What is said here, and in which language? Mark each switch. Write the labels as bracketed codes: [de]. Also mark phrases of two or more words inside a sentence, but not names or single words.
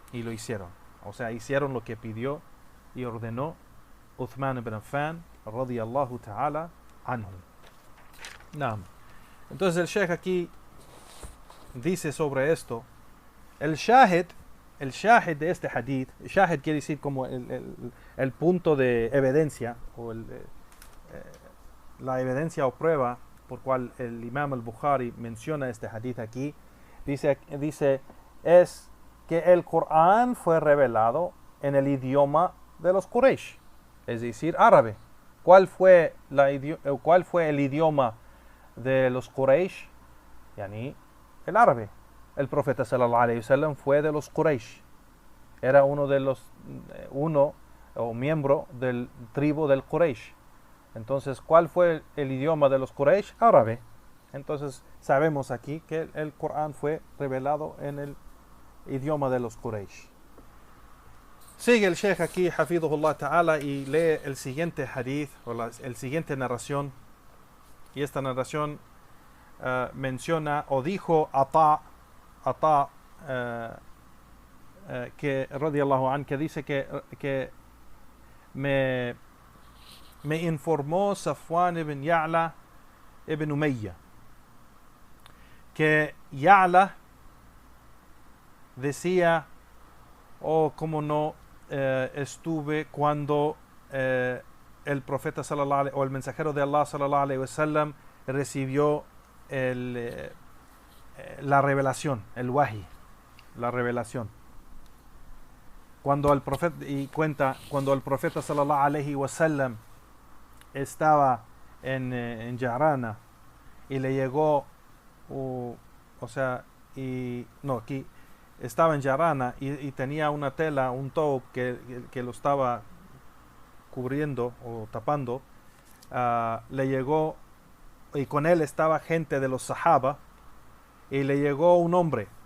[es] O sea, hicieron lo que pidió y ordenó Uthman ibn Affan [ar] رضي الله تعالى عنه. [es] Naam. Entonces el Sheikh aquí dice sobre esto, el shahid de este hadith, shahid quiere decir como el punto de evidencia, o la evidencia o prueba por cual el Imam al-Bukhari menciona este hadith aquí, dice es que el Corán fue revelado en el idioma de los Quraysh, es decir, árabe. ¿Cuál fue el idioma de los Quraysh? Yani, el árabe. El profeta [ar] صلى الله عليه وسلم [es] fue de los Quraysh. Era uno miembro del tribu del Quraysh. Entonces, ¿cuál fue el idioma de los Quraysh? Árabe. Entonces, sabemos aquí que el Corán fue revelado en el idioma de los Quraysh. Sigue el Sheikh aquí, [ar] حفظه الله تعالى, [es] y lee el siguiente hadith, o el siguiente narración. Y esta narración menciona, o dijo Ata, que [ar] رضي الله عنه, [es] que dice que me informó Safwan ibn Ya'la ibn Umayya, que Ya'la decía, cómo no estuve cuando el profeta o el mensajero de Allah [ar] صلى الله عليه وسلم [es] recibió la revelación, el wahi, la revelación. Cuando el profeta [ar] صلى الله عليه وسلم [es] estaba en Yarana y le llegó, aquí estaba en Yarana y tenía una tela, un toub que lo estaba cubriendo o tapando, le llegó, y con él estaba gente de los Sahaba, y le llegó un hombre